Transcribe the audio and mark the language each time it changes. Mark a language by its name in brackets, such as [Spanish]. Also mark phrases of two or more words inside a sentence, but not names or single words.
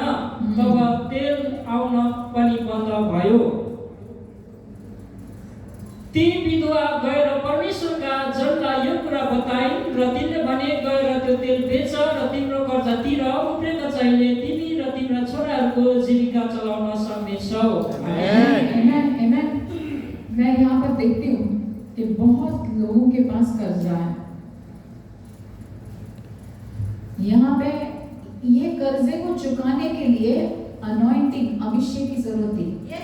[Nepali] तब तेल आउन पनि बन्द भयो। ती विधवा गएर परमेश्वरका जनलाई यो कुरा बताइन् र तिनले भने, गएर त्यो तेल बेच र तिम्रो कर्जा तिर, उब्रेको चाहिने तिमी र तिम्रा छोराहरूको जीविका चलाउन सक्नेछौ। [Hindi] मैं यहाँ पर देखती हूँ कि बहुत लोगों के पास कर्जा है। यहाँ पे ये कर्जे को चुकाने के लिए अनॉइंटिंग, अभिषेक की जरूरत थी।